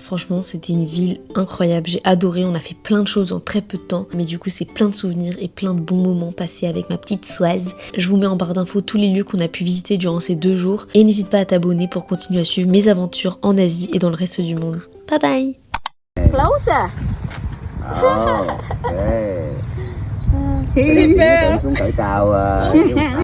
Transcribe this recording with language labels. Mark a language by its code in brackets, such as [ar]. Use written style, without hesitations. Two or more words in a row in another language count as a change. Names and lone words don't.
[fr] Franchement, c'était une ville incroyable, j'ai adoré, on a fait plein de choses en très peu de temps, mais du coup c'est plein de souvenirs et plein de bons moments passés avec ma petite Soise. Je vous mets en barre d'infos tous les lieux qu'on a pu visiter durant ces 2 jours et n'hésite pas à t'abonner pour continuer à suivre mes aventures en Asie et dans le reste du monde. [en] Bye bye. Closer. [vi] Hey. Hey. Xuống cỡ cao